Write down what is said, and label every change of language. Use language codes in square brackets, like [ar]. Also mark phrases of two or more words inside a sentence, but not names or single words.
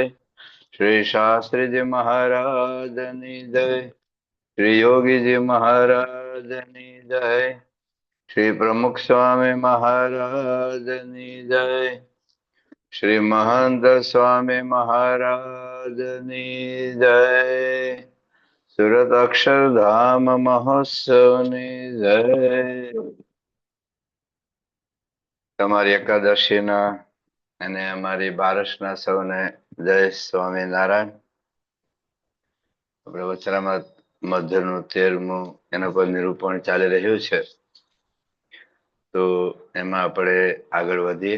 [gu] શ્રી શાસ્ત્રી જી મહારાજની જય। શ્રી યોગી જી મહારાજની જય। શ્રી પ્રમુખ સ્વામી મહારાજની જય। શ્રી મહંત સ્વામી મહારાજની જય। સુરત અક્ષરધામ મહોત્સવની જય। તમારી એકાદશીના અને અમારી બારસના સૌને જય સ્વામિનારાયણ। આપણે વચરામાં મધ્યનું 13મું એના પર નિરૂપણ ચાલી રહ્યું છે, તો એમાં આપણે આગળ વધીએ।